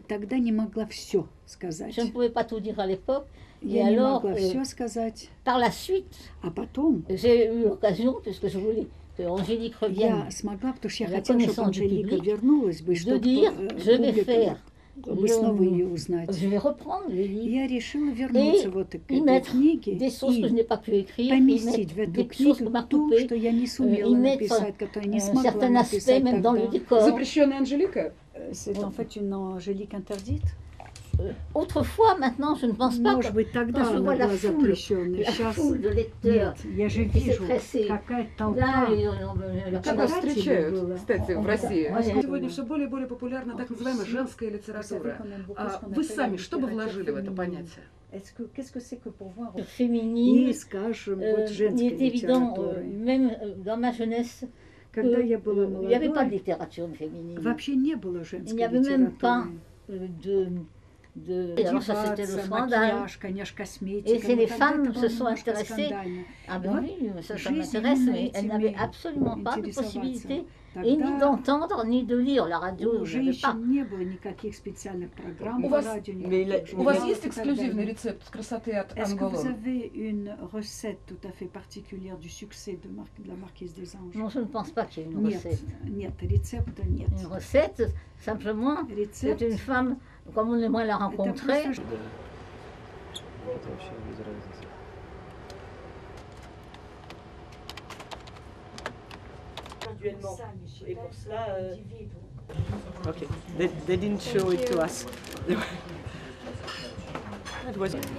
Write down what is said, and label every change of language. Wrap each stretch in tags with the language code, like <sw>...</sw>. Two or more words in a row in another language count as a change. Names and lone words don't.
<fr>Je ne pouvais pas tout dire à l'époque. Et alors, par la suite, j'ai eu l'occasion, puisque je voulais que Angélique revienne à la connaissance du public, de dire je vais faire je vais reprendre le livre et y mettre des choses que je n'ai pas pu écrire, y mettre des choses qu'on m'a coupées, y mettre un certain aspect même dans le décor. C'est en fait une Angélique interdite. Autrefois, maintenant, je ne pense pas que quand je vois la foule de lecteurs qui s'est pressée.</fr> <ru>Как вас встречают, кстати, в России? Сегодня все более и более популярна так называемая женская литература. Вы сами что бы вложили в это понятие?</ru> <fr>Le féminisme, il est évident, même dans ma jeunesse, il n'y avait pas de littérature féminine. Il n'y avait même pas alors ça c'était le scandale. Et c'est les femmes se sont intéressées. Ah ben oui, ça m'intéresse, mais elles n'avaient absolument pas de possibilité et ni d'entendre, ni de lire. La radio n'avait pas.</fr> <ru>У вас есть эксклюзивный рецепт красоты от Анголон?</ru> <fr>Est-ce que vous avez une recette tout à fait particulière du succès de la Marquise des Anges? Non, je ne pense pas qu'il y ait une recette.</fr> <ru>Нет, рецепта нет.</ru> <fr>Une recette, simplement, c'est une femme, comme on aimerait la rencontrer. Et pour cela,</fr> <en>okay, they didn't show it to us. That was...</en>